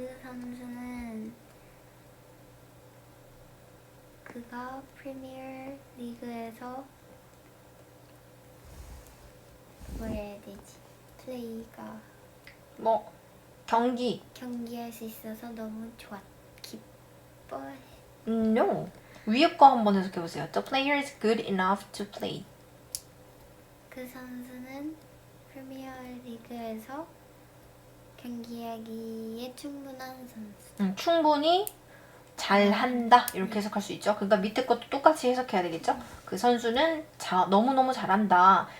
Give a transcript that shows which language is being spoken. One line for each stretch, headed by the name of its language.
Korean: 선수는 그가 프리미어 리그에서 뭐라 해야 되지? 플레이가 뭐 경기할 수 있어서 너무 기뻐해.
English: No.
Korean: 위에 거 한번 해석해 보세요.
English: The player is good enough to play.
Korean: 그 선수는 프리미어 리그에서 경기하기에 충분한 선수. 충분히 잘한다 이렇게 해석할 수 있죠. 그러니까 밑에 것도 똑같이 해석해야 되겠죠. 그 선수는 너무너무 잘한다.